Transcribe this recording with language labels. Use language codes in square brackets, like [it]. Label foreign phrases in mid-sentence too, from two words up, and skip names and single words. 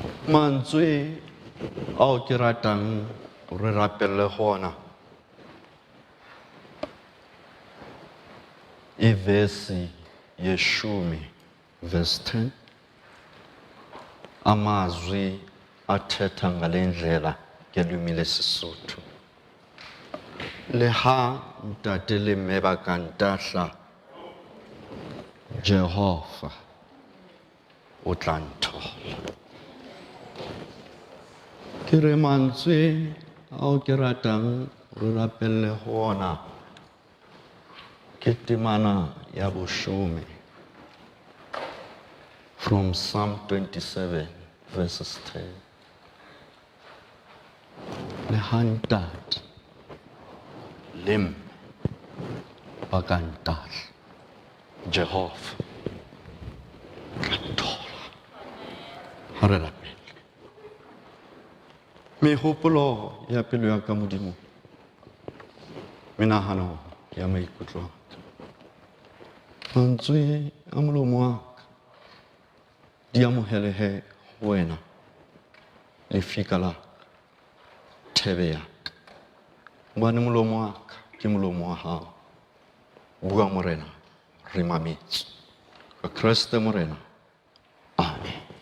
[st] mantswe ao ke ratang re rapelle gona [xh] ivesi yeshumi verse 10 amazwi athetha ngale ndlela ngelwimi lesisuthu [st] le ha ntate le mme ba ka ntahla Jehova o tla nthola ke re mantswe ao ke ratang re rapelle gona ke temana ya bosome [en] from Psalm 27 verses 10 [st] le ha ntate le mme ba ka ntahla Jehova tla nthola ha re rapelle megopolo ya pelo ya ka modimo menahano ya maikutlo mantswe a molomo wa ka di amohelehe ho wena lefika la thebe ya ka hobane molomo wa ka ke molomo wa hao bua morena re mametse ka Kriste morena amen.